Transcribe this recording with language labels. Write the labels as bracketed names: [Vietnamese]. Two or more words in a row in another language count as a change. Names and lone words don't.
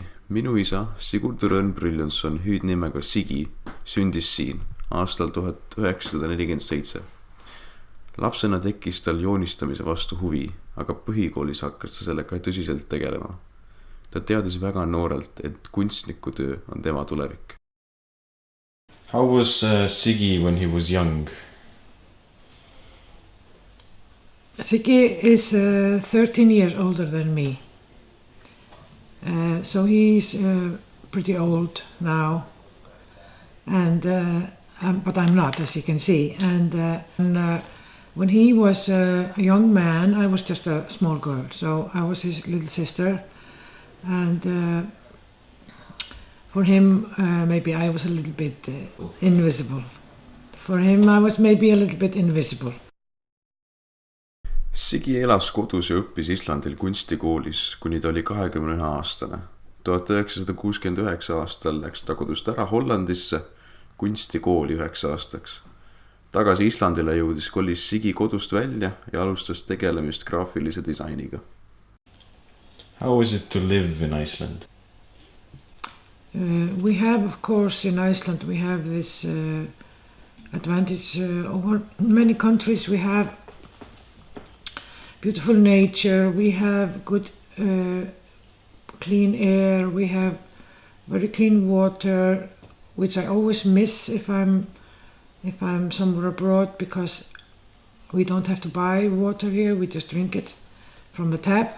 [Estonian] Minu isa, Tindur Leškin, hüüdnimega Sigi, sündis siin aastal 1947. Lapsena tekkis tal joonistamise vastu huvi, aga põhikoolis hakkas ta sellega tõsiselt tegelema. Ta teadis väga noorelt, et kunstniku töö on tema tulevik. [English] How was Sigi when he was young? Sigi is 13 years older than me. So he's pretty old now, and but I'm not, as you can see. And when he was a young man, I was just a small girl, so I was his little sister, and for him maybe I was a little bit invisible. For him I was maybe a little bit invisible. [Estonian] Sigi elas kodus ja õppis Islandil kunstikoolis, kuni ta oli 21 aastane. 1969 aastal läks ta kodust ära Hollandisse kunstikooli 9 aastaks. Tagasi Islandile jõudis kolis Sigi kodust välja ja alustas tegelemist graafilise disainiga. [English] How was it to live in Iceland? We have, of course, in Iceland we have this advantage over many countries. We have beautiful nature, we have good clean air, we have very clean water, which I always miss if I'm somewhere abroad, because we don't have to buy water here, we just drink it from the tap.